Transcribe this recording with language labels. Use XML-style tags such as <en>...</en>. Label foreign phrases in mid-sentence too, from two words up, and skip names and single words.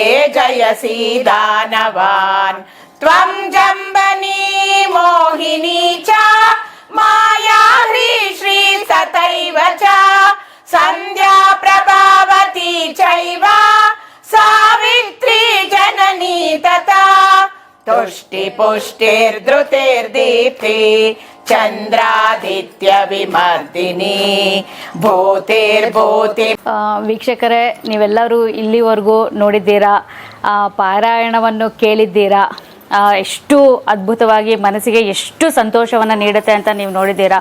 <sa>जयसि दानवान् त्वं जम्बनी मोहिनी च माया ह्रीश्री तथैव च सन्ध्या प्रभावती चैव सावित्री जननी तथा तुष्टिपुष्टिर्धृतिर्दीप्ति ಚಂದ್ರಾದಿತ್ಯ ವಿಮರ್ದಿನಿ ಭೂತಿರ್ಭೂತಿ.</sa> <kn>ವೀಕ್ಷಕರೇ, ನೀವೆಲ್ಲರೂ ಇಲ್ಲಿವರೆಗೂ ನೋಡಿದ್ದೀರಾ, ಪಾರಾಯಣವನ್ನು ಕೇಳಿದ್ದೀರಾ. ಎಷ್ಟು ಅದ್ಭುತವಾಗಿ ಮನಸ್ಸಿಗೆ ಎಷ್ಟು ಸಂತೋಷವನ್ನು ನೀಡುತ್ತೆ ಅಂತ ನೀವು ನೋಡಿದ್ದೀರಾ.</kn>